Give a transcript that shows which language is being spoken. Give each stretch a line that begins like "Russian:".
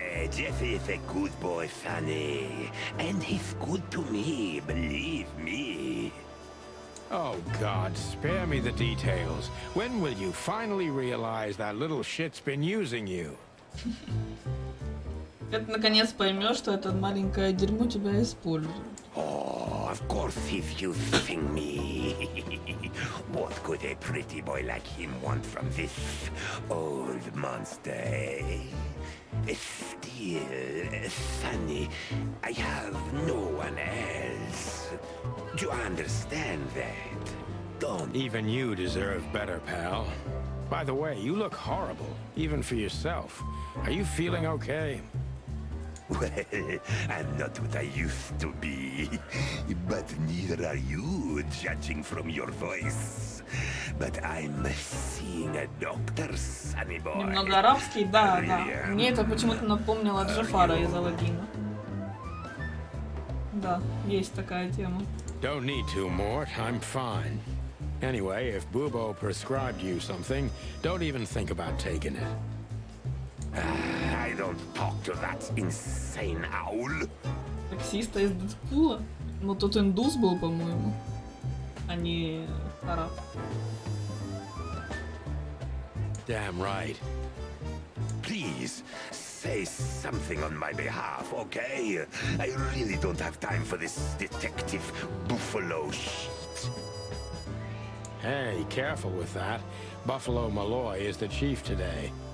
English: Jeffy is a good boy, Sonny. And he's good to me, believe me. Oh, God, spare me the details. When will you finally realize that little shit's been using you?
Russian: Ты наконец поймешь, что это маленькое дерьмо тебя использует.
English: Oh, of course he's using me. What could a pretty boy like him want from this old monster, eh? Still, Sonny, I have no one else. Do you understand that? Don't. Even you deserve better, pal. By the way, you look horrible, even for yourself. Are you feeling okay? Well, I'm not what I used to be. But neither are you, judging from your voice. But I'm seeing a doctor, sonny boy.
Russian: Немного арабский, да, да. Мне это почему-то напомнило Джафара из Аладдина. Да, есть такая тема.
English: Don't need to, Mort. I'm fine. Anyway, if Bubo prescribed you something, don't even think about taking it. I don't talk to that insane owl.
Russian: Таксиста из Дэдпула? Ну, тот индус был, по-моему, а не араб.
English: Damn right. Please, say something on my behalf, okay? I really don't have time for this detective buffalo shit. Hey, careful with that. Buffalo Malloy is the chief today.